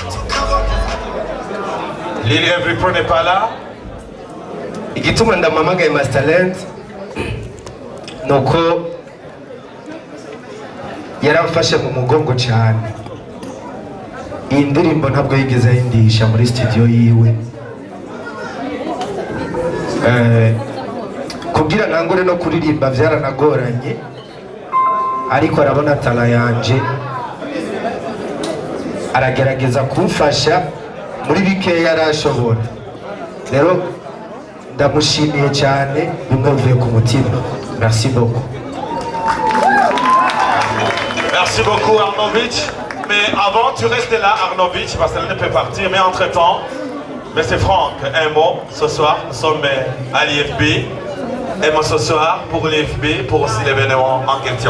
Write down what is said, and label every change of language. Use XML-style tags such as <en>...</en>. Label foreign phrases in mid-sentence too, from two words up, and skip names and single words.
<fr>Lil Everypro n'est pas là.</fr> <rn>Igituma ndamamagaye Masterland nuko yaramfashe mu mugongo cyane. Iyi ndirimbo ntabwo yigeze ayindisha muri studio yiwe. Kugira nangure no kuririmba byaranagoranye, ariko arabona tala yanje aragerageza kumfasha muri bikeya yarashobora. Rero ndamushimiye cyane bimwe bivuye ku mutima.</rn> <fr>Merci beaucoup. Merci beaucoup Arnovich. Mais avant, tu restes là Arnovich parce qu'elle ne peut partir. Mais entre-temps, c'est Franck, un mot. Ce soir, nous sommes à l'IFB. Un mot ce soir pour l'IFB, pour aussi l'événement en question.</fr>